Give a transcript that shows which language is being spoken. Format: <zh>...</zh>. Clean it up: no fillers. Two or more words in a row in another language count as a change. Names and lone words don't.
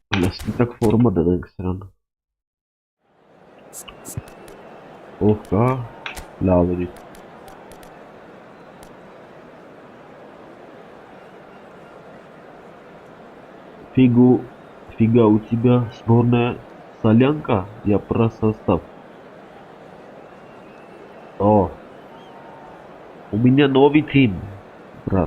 <ru>Так форма</ru> <hy>դնենք սրան։ Ով կա, լավ էլի։</hy> <ru>Фига у тебя сборная солянка? Я про состав. О, у меня новый тим, брат.</ru>